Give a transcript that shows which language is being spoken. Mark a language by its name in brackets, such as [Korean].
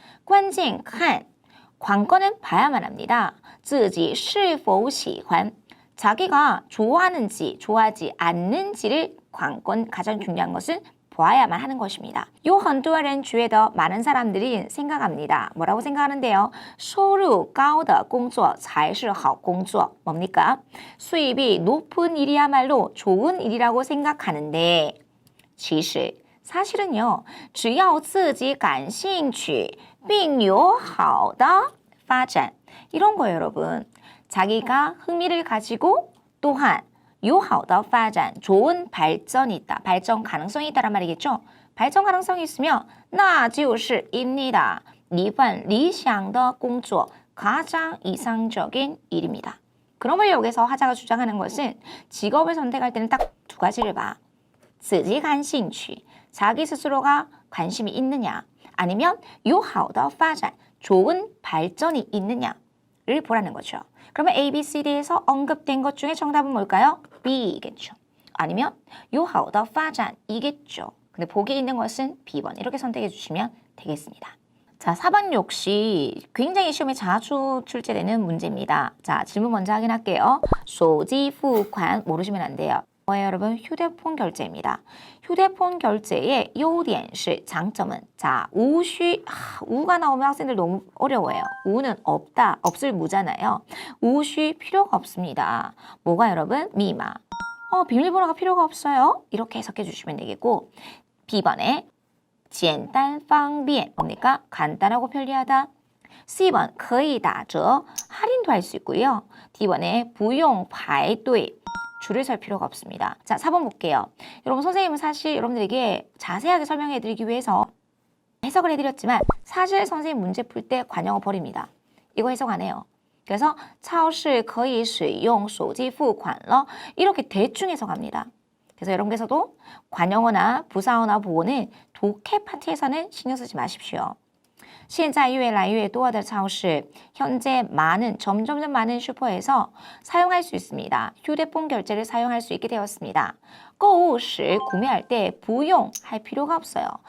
[Chinese] 关键看 [Korean] 관건은 봐야만 합니다. [Chinese] 自己是否喜欢 [Korean] 자기가 좋아하는지 좋아하지 않는지를 관건 가장 중요한 것은 보아야만 하는 것입니다. [Chinese] 有很多人觉得 [Korean] 많은 사람들이 생각합니다. 뭐라고 생각하는데요? [Chinese] 收入高的工作才是好工作. [Korean] 뭡니까? 수입이 높은 일이야말로 좋은 일이라고 생각하는데 [Chinese] 其实 [Korean] 사실은요. [Chinese] 只要自己感兴趣并有好的发展 [Korean] 이런 거예요, 여러분. 자기가 흥미를 가지고 또한 [Chinese] 有好的发展 [Korean] 좋은 발전이 있다. 발전 가능성이 있다란 말이겠죠. 발전 가능성이 있으면 [Chinese] 那就是 [Korean] 입니다. [Chinese] 一份理想的工作 [Korean] 가장 이상적인 일입니다. 그럼을 여기서 화자가 주장하는 것은 직업을 선택할 때는 딱 두 가지를 봐. [Chinese] 自己感兴趣 [Korean] 자기 스스로가 관심이 있느냐 아니면 [Chinese] 有好的发展 [Korean] 좋은 발전이 있느냐를 보라는 거죠. 그러면 A, B, C, D에서 언급된 것 중에 정답은 뭘까요? B이겠죠. 아니면 [Chinese] 有好的发展 [Korean] 이겠죠. 근데 보기에 있는 것은 B번 이렇게 선택해 주시면 되겠습니다. 자, 4번 역시 굉장히 시험에 자주 출제되는 문제입니다. 자, 질문 먼저 확인할게요. [Chinese] 手机付款 [Korean] 모르시면 안 돼요. 뭐예요, 여러분? 휴대폰 결제입니다. 휴대폰 결제의 [Chinese] 优点是 [Korean] 장점은 자, [Chinese] 无需 [Korean] 우가 나오면 학생들 너무 어려워요. 우는 없다, 없을 무잖아요. [Chinese] 无需 [Korean] 필요가 없습니다. 뭐가 여러분? 미마. 비밀번호가 필요가 없어요. 이렇게 해석해 주시면 되겠고 B번에 [Chinese] 简单方便 [Korean] 뭡니까? 간단하고 편리하다. C번 [Chinese] 可以打折 [Korean] 할인도 할 수 있고요. D번에 [Chinese] 不用排队 [Korean] 줄을 설 필요가 없습니다. 자, 4번 볼게요. 여러분 선생님은 사실 여러분들에게 자세하게 설명해 드리기 위해서 해석을 해드렸지만 사실 선생님 문제 풀 때 관용어 버립니다. 이거 해석 안 해요. 그래서 [Chinese] 超市可以使用手机付款了 [Korean] 이렇게 대충 해석합니다. 그래서 여러분께서도 관용어나 부사어나 보어는 독해 파트에서는 신경 쓰지 마십시오. [Chinese] 现在越来越多的超市 [Korean] 현재 점점 많은 슈퍼에서 사용할 수 있습니다. 휴대폰 결제를 사용할 수 있게 되었습니다. [Chinese] 购物时 [Korean] 구매할 때 [Chinese] 不用 [Korean] 할 필요가 없어요.